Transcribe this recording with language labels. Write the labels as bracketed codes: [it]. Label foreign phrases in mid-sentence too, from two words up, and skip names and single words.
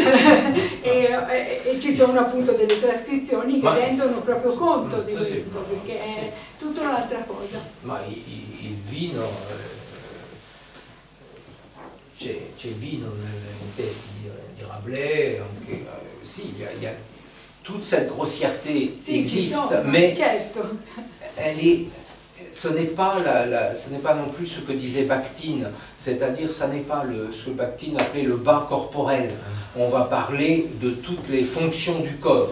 [it] E ci sono appunto delle trascrizioni che rendono proprio conto di questo, sì. perché è tutta un'altra cosa. Ma il vino, c'è il vino nei testi di Rabelais, anche, sì, [fr] il y a toute cette grossièreté existe, mais [it] certo. [fr] ce n'est pas non plus ce que disait Bakhtin, c'est-à-dire ce n'est pas ce que Bakhtin appelait le bas corporel. On va parler de toutes les fonctions du corps.